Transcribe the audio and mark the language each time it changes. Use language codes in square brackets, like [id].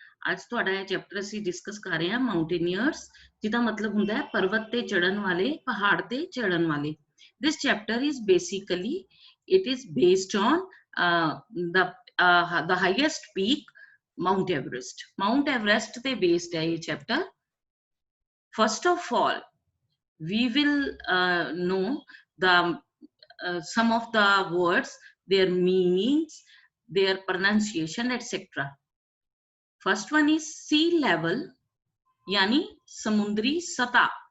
[pa] ਅੱਜ ਤੁਹਾਡਾ ਇਹ ਚੈਪਟਰ ਅਸੀਂ ਡਿਸਕਸ ਕਰ ਰਹੇ ਹਾਂ ਮਾਊਂਟੇਨੀਅਰਸ, ਜਿਹਦਾ ਮਤਲਬ ਹੁੰਦਾ ਹੈ ਪਰਬਤ ਤੇ ਚੜਨ ਵਾਲੇ, ਪਹਾੜ ਤੇ ਚੜਨ ਵਾਲੇ. [en] This chapter is basically it is based on the highest peak, Mount Everest. [pa] Mount Everest ਤੇ based ਹੈ ਇਹ chapter. [en] First of all, we will know the some of the words, their meanings, their pronunciation, etc. First one is sea level, [pa] yani samundri sata.